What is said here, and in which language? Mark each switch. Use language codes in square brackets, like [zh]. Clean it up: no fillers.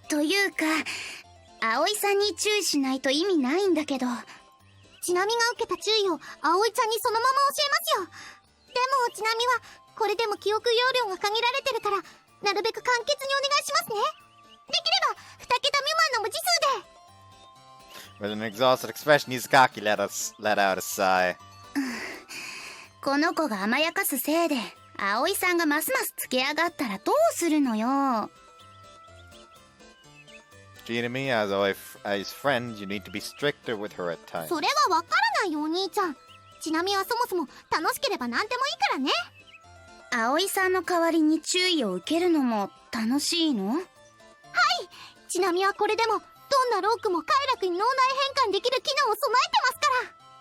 [ja] というか、葵さんに注意しないと意味ないんだけど。ちなみが受けた注意を葵ちゃんにそのまま教えますよ。でもちなみはこれでも記憶容量が限られてるから、なるべく簡潔にお願いしますね。できれば2桁未満の文字数で。 [en] With an exhausted expression, Izukaki let out a sigh. [ja] この子が甘やかすせいで葵さんがますますつけ上がったらどうするのよ。 [en] Treating me as friend, you need to be stricter with her at times. [ja] それはわからないよお兄ちゃん。ちなみはそもそも楽しければ何でもいいからね。葵さんの代わりに注意を受けるのも楽しいの？はい。ちなみはこれでもどんなロークも快楽に脳内変換できる機能を備えてますから。